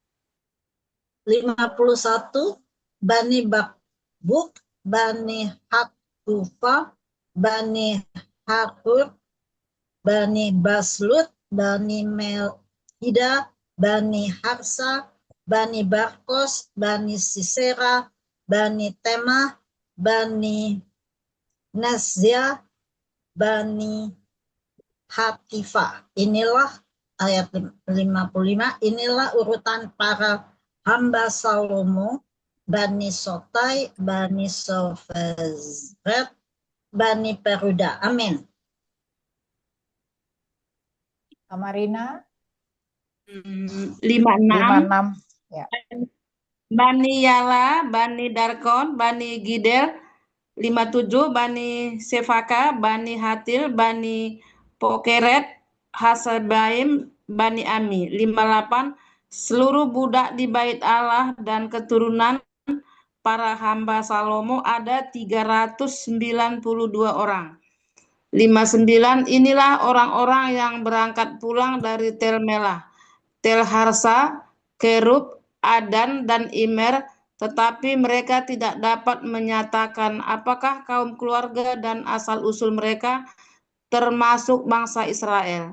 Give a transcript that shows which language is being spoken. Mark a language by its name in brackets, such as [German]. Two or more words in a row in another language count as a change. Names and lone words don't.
[Indonesian] 51 Bani Bakbuk, Bani Haktufa, Bani Hakur, Bani Baslut, Bani Melhida, Bani Harsa, Bani Barkos, Bani Sisera, Bani Temah, Bani Nazia, Bani Hatifa. Inilah ayat 55, inilah urutan para hamba Salomo, Bani Sotai, Bani Sofezret, Bani Peruda. Amin. Kamarina. 56 56. Ya. Bani Yala, Bani Darkon, Bani Gidel. 57 Bani Sefaka, Bani Hatil, Bani Pokeret, Hasabaim, Bani Ami. 58 seluruh budak di bait Allah dan keturunan para hamba Salomo ada 392 orang. 59 inilah orang-orang yang berangkat pulang dari Tel Melah, Tel Harsa, Kerub, Adan, dan Imer, tetapi mereka tidak dapat menyatakan apakah kaum keluarga dan asal-usul mereka termasuk bangsa Israel.